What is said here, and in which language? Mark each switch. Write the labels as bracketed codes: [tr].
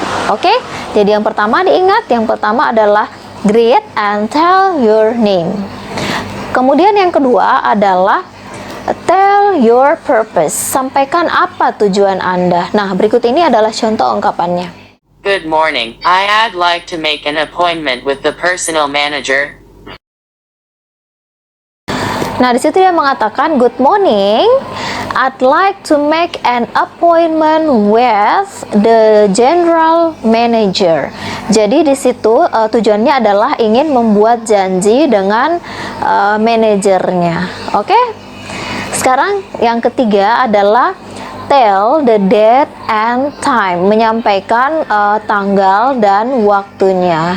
[id] Oke, jadi yang pertama diingat, yang pertama adalah [en] greet and tell your name. [id] Kemudian yang kedua adalah [en] tell your purpose. [id] Sampaikan apa tujuan Anda. Nah, berikut ini adalah contoh ungkapannya. [en] Good morning. I'd like to make an appointment with the personal manager. [id] Nah, di situ dia mengatakan, [en] good morning. I'd like to make an appointment with the general manager. [id] Jadi di situ tujuannya adalah ingin membuat janji dengan manajernya. Oke? Sekarang yang ketiga adalah [en] tell the date and time, [id] menyampaikan tanggal dan waktunya.